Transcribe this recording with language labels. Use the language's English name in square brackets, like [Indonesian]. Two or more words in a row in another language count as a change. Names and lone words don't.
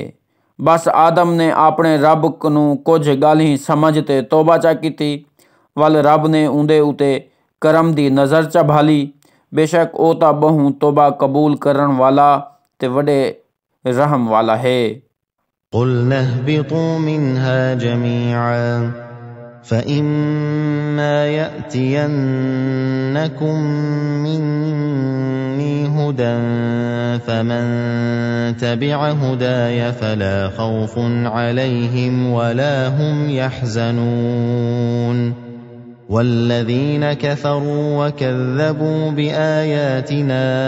[Saraiki] بس آدم نے اپنے رب کو کجھ گالی سمجھتے توبہ چا کی ول رب نے اوندے اتے کرم دی نظر چا بھالی بےشک او تاں بہوں توبہ قبول کرن والا تے وڈے رحم والا ہے. [Arabic] قُلْنَا اهْبِطُوا مِنْهَا جَمِيعًا فَإِمَّا يَأْتِيَنَّكُم مِّنِّي هُدًى فَمَن تَبِعَ هُدَايَ فَلَا خَوْفٌ عَلَيْهِمْ وَلَا هُمْ يَحْزَنُونَ وَالَّذِينَ كَفَرُوا وَكَذَّبُوا بِآيَاتِنَا